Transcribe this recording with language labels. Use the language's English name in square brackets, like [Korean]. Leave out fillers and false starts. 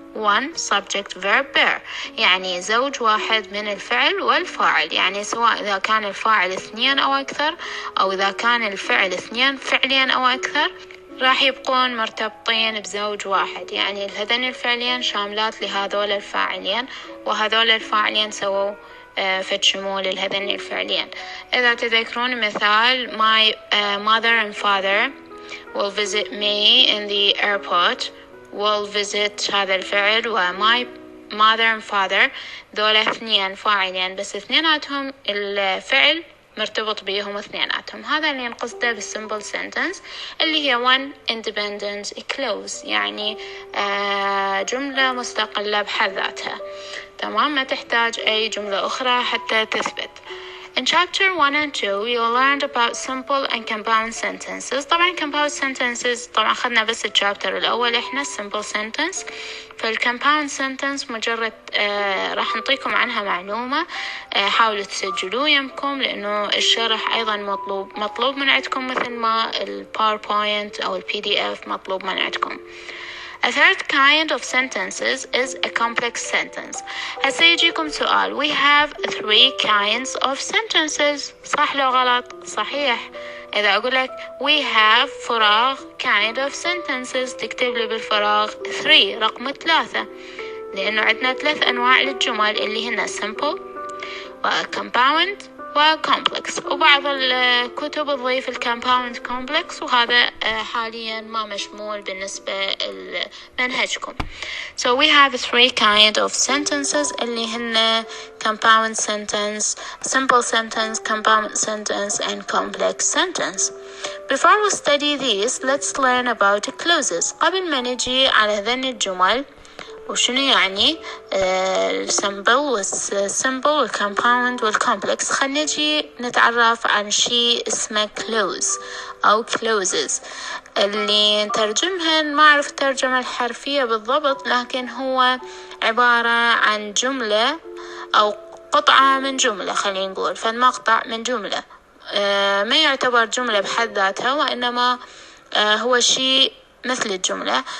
[English] one subject verb pair [Arabic] يعني زوج واحد من الفعل والفاعل، يعني سواء إذا كان الفاعل 2 أو أكثر أو إذا كان الفعل 2 فعليا أو أكثر راح يبقون مرتبطين بزوج واحد، يعني هذين الفعلين شاملات لهذول الفاعلين، وهذول الفاعلين سووا فد شمول لهذين الفعلين. إذا تذكرون مثال [English] my mother and father will visit me in the airport. [Arabic] will visit هذا الفعل و [English] my mother and father [Arabic] دول 2 فاعلين، بس اثنيناتهم الفعل مرتبط بيهم اثنيناتهم. هذا اللي نقصده بالsimple sentence اللي هي [English] one independent clause، [Arabic] يعني جملة مستقلة بحد ذاتها، تمام، ما تحتاج أي جملة أخرى حتى تثبت. [English] In chapter 1 and 2 you learned about simple and compound sentences. [Arabic] طبعا compound sentences طبعا أخذنا بس الشابتر الأول إحنا simple sentence. فالcompound sentence مجرد راح نعطيكم عنها معلومة، حاولوا تسجلوه يمكم لأنه الشرح أيضا مطلوب من عندكم مثل ما الباوربوينت أو الPDF مطلوب من عندكم. [English] A third kind of sentences is a complex sentence. [Arabic] هسه يجيكم سؤال [English] we have 3 kinds of sentences، [Arabic] صح لو غلط؟ صحيح. إذا أقول لك we have فراغ kind of sentences تكتب لي بالفراغ 3 رقم 3، لأنه عندنا 3 أنواع للجمل اللي هن simple و compound وكومبلكس، وبعض الكتب تضيف الكومباوند كومبلكس، وهذا حاليا ما مشمول بالنسبة لمنهجكم. [English] So we have 3 kind of sentences [Arabic] اللي هن [English] compound sentence, simple sentence, compound sentence and complex sentence. Before we study these, let's learn about clauses. [Arabic] قبل ما نجي على هذين الجمل وشنو يعني السمبل والكومباوند والكومبلكس، خلينا نجي نتعرف عن شيء اسمه clause أو clauses اللي نترجمهن، ما أعرف الترجمة الحرفية بالضبط، لكن هو عبارة عن جملة أو قطعة من جملة، خلينا نقول فالمقطع من جملة، ما يعتبر جملة بحد ذاتها وإنما هو شيء مثل الجملة.